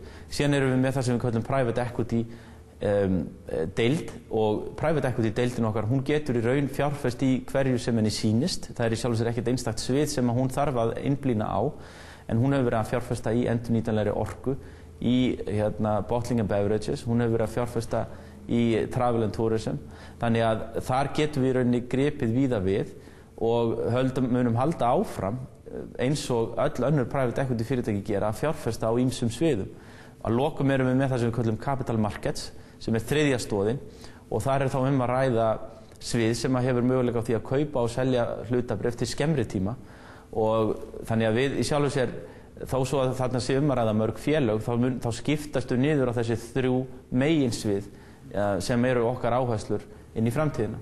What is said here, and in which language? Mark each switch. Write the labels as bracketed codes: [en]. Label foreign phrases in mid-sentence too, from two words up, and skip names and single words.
[is] Síðan erum við með það sem við kallum [en] private equity [is] deild og [en] private equity [is] deildin okkar, hún getur í raun fjárfest í hverju sem henni sýnist. Það í sjálfu sér ekkert einstakt svið sem hún þarf að einblína á, en hún hefur verið að fjárfesta í endurnýtanlegri orku, í [en] bottling and beverages, [is] hún hefur verið að fjárfesta í [en] travel and tourism. [is] Þannig að þar getum við í rauninni gripið víða við og munum halda áfram eins og öll önnur [en] private equity [is] fyrirtæki gera að fjárfesta á ýmsum sviðum. Að lokum erum við með það sem við kallum [en] capital markets, [is] sem er 3. stoðin og þar er þá að ræða svið sem hefur möguleika á því að kaupa og selja hlutabréf til skemmri tíma og þannig að við í sjálfu sér þó svo að þarna sé að ræða mörg félög þá skiptastu niður á þessi 3 meginsvið sem eru okkar áherslur inn í framtíðina.